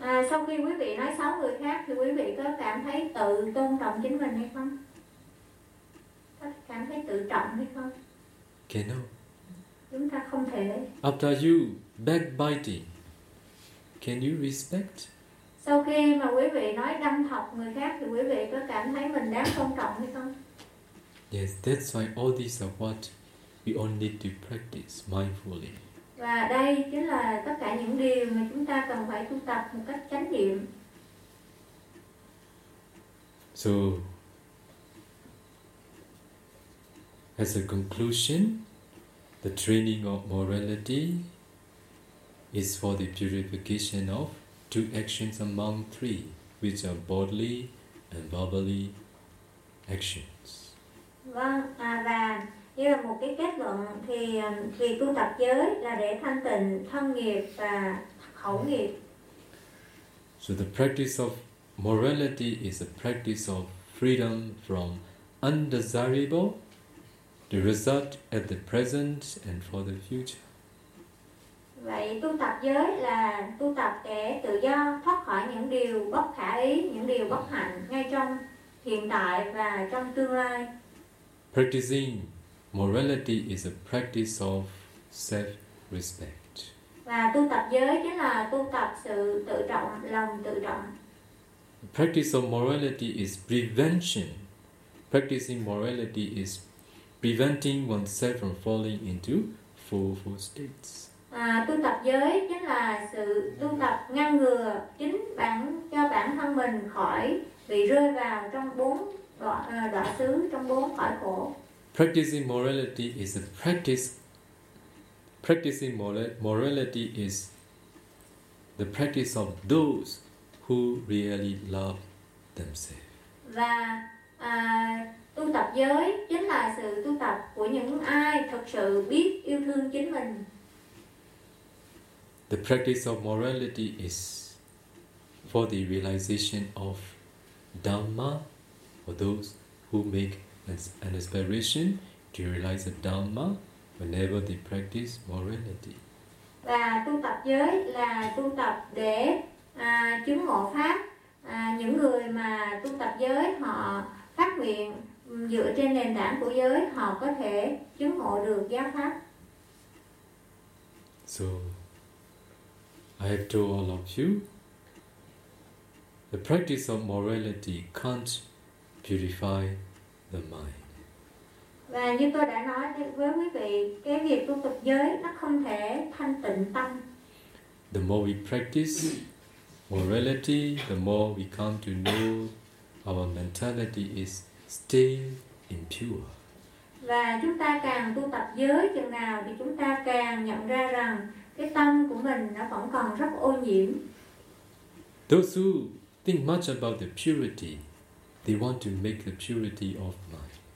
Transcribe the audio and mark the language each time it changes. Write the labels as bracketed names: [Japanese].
[Vietnamese] Sau khi quý vị nói xấu người khác thì quý vị có cảm thấy tự tôn trọng chính mình hay không? Cảm thấy tự trọng hay không? [English] Cannot. [Vietnamese] Chúng ta không thể. [English] After you backbiting, can you respect? [Vietnamese] Sau khi mà quý vị nói đâm thọc người khác thì quý vị có cảm thấy mình đáng tôn trọng hay không? [English] Yes, that's why all these are what we all need to practice mindfully. [Vietnamese] Và đây chính là tất cả những điều mà chúng ta cần phải tu tập một cách chánh niệm. [English] So, as a conclusion, the training of morality is for the purification of two actions among three, which are bodily and verbally actions. [Vietnamese] Vâng, và như là một cái kết luận thì việc tu tập giới là để thanh tịnh thân nghiệp và khẩu nghiệp. [English] So the practice of morality is a practice of freedom from undesirable, the result at the present and for the future. [Vietnamese] Vậy tu tập giới là tu tập để tự do thoát khỏi những điều bất khả ý, những điều bất hạnh ngay trong hiện tại và trong tương lai. [English] Practicing morality is a practice of self-respect. [Vietnamese] Và tu tập giới chính là tu tập sự tự trọng, lòng tự trọng. [English] The practice of morality is prevention. Practicing morality is preventing oneself from falling into four states. [Vietnamese] Tu tập giới chính là sự tu tập ngăn ngừa chính bản cho bản thân mình khỏi bị rơi vào trong bốn đọa xứ, trong bốn khỏi khổ. [English] Practicing morality is a practice. Practicing morality is the practice of those who really love themselves. [Vietnamese] Và tu tập giới chính là sự tu tập của những ai thực sự biết yêu thương chính mình. [English] The practice of morality is for the realization of Dhamma, those who make and aspiration to realize the Dhamma whenever they practice morality. [Vietnamese] Và tu tập giới là tu tập để chứng ngộ pháp. Những người mà tu tập giới họ phát nguyện dựa trên nền tảng của giới, họ có thể chứng ngộ được giáo pháp. [English] So I have told all of you, the practice of morality can't purify the mind. [Vietnamese] Và như tôi đã nói với quý vị, cái việc tu tập giới nó không thể thanh tịnh tâm. [English] The more we practice morality, the more we come to know our mentality is still impure. [Vietnamese] Và chúng ta càng tu tập giới chừng nào thì chúng ta càng nhận ra rằng cái tâm của mình nó vẫn còn rất ô nhiễm. [English] Those who think much about the purity, they want to make the purity of mind.